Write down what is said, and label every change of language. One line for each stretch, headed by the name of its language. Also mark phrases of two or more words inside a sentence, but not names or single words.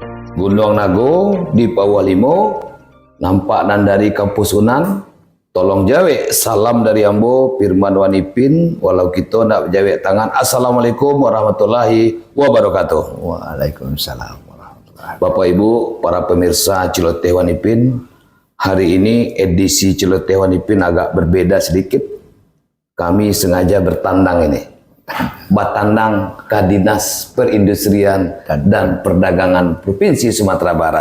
Minangkabau: Gunung Nago di Pawalimo, nampak nan dari Kampus Unan, tolong jawe salam dari Ambo Firman Wanipin, walau kita nak jawe tangan.
Arabic: السلام عليكم ورحمة الله وبركاته. وعليكم السلام ورحمة الله وبركاته.
Indonesian: Bapak Ibu, para pemirsa Celoteh Wanipin, hari ini edisi Celoteh Wanipin agak berbeda sedikit. Kami sengaja bertandang ini. Batandang ke Dinas Perindustrian dan Perdagangan Provinsi Sumatera Barat.